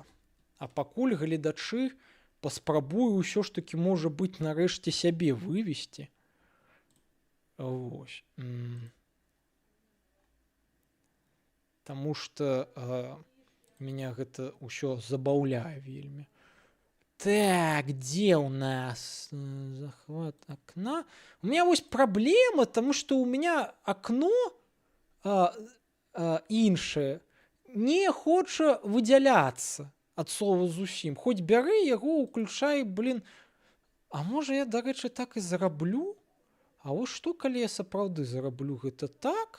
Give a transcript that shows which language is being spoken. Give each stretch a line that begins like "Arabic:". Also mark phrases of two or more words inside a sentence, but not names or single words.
Belarusian: А пакуль гледачы паспрабую ўсё ж такі, можа быць, нарэшце сябе вывесці. Вось. Таму што меня гэта ўсё забаўляе вельмі.
Russian: Так, где у нас захват окна? У меня
Belarusian: вось праблема, таму што ў меня акно іншае не хоча выдзяляцца ад слова зусім. Хоць бяры яго, уключай, блин. А можа я, дарэчы, так і зараблю? А вось што, калі я сапраўды зараблю гэта так?